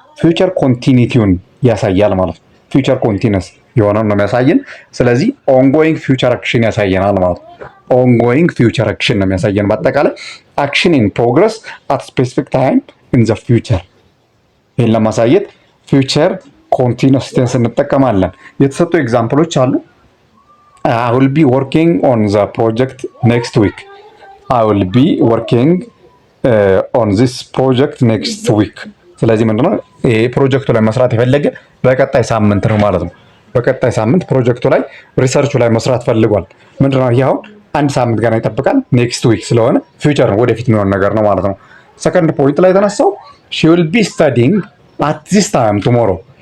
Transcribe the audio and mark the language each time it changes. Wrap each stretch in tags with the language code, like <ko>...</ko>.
<am>ፊውቸር ኮንቲኒቲውን ያሳያል ማለት ነው። ፊውቸር ኮንቲኒስ የሆነው ነው የሚያሳየን። ስለዚህ ኦንጎይንግ ፊውቸር አክሽን ያሳየናል ማለት ነው። ኦንጎይንግ ፊውቸር አክሽን ነው የሚያሳየን። በአጠቃላይ አክሽን ኢን ፕሮግረስ አት ስፔሲፊክ ታይም ኢን ዘ ፊውቸር። ይህን ለማሳየት ፊውቸር ኮንቲኒስ ቴንስ እንጠቀማለን። የተሰጡ ኤግዛምፕሎች አሉ።</am> <en>I will be working on the project next week. I will be working on this project next week.</en> <am>ስለዚህ ምንድነው ይሄ ፕሮጀክቱ ላይ መስራት የፈለገ በቀጣይ ሳምንት ነው ማለት ነው። በቀጣይ ሳምንት ፕሮጀክቱ ላይ ሪሰርቹ ላይ መስራት ፈልጓል። ምንድነው ይሄ አሁን አንድ ሳምንት ገና ይጠብቃል። ኔክስት ዊክ ስለሆነ ፊውቸር ነው፣ ወደፊት የሚሆን ነገር ነው ማለት ነው። ሰከንድ ፖይንት ላይ የተነሳው</am> <en>she will be studying at this time tomorrow.</en>